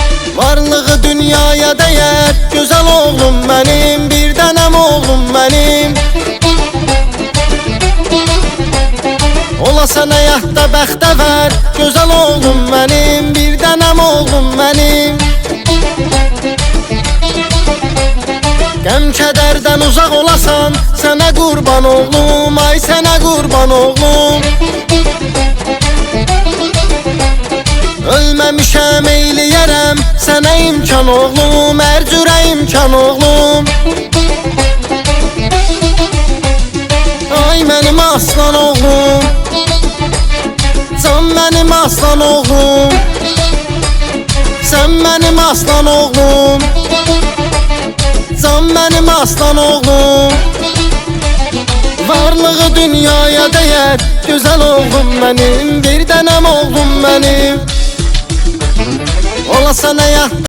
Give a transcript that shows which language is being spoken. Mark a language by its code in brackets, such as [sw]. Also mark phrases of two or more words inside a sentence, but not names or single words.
[tr] Varlığı dünyaya değer, güzel oğlum benim, bir tanem oğlum benim. [az] Olasan həyatda bəxtəvər, [tr] gözəl oğlum benim, bir tanem oğlum benim. [az] Qəm kədərdən uzaq olasan, sənə qurban oğlum, ay sənə qurban oğlum. Ölməmişəm eyləyərəm sənə imkan oğlum, hər cürə imkan oğlum. Ay mənim aslan oğlum, can mənim aslan oğlum, sən mənim aslan oğlum, can mənim aslan oğlum. [tr] Varlığı dünyaya değer, güzel oğlum benim, bir tanem oğlum benim. [az] Olasan həyatda